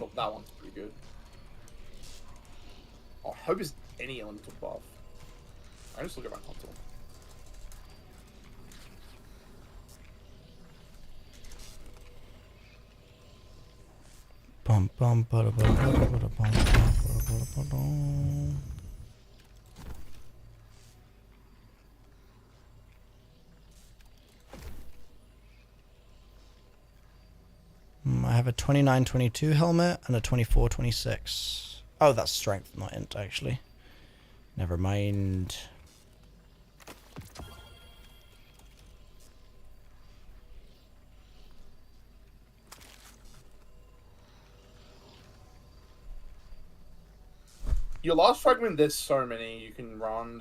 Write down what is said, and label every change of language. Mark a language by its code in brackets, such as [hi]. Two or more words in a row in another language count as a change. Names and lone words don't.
[en] That one's pretty good. Oh, Hope is any elemental buff. I just look at my console. Bum bum bada bada bada bada bum bada bada bada. I have a 29-22 helmet and a 24-26. Oh, that's strength, not int, actually. Never mind. Your last fragment, there's so many you can run.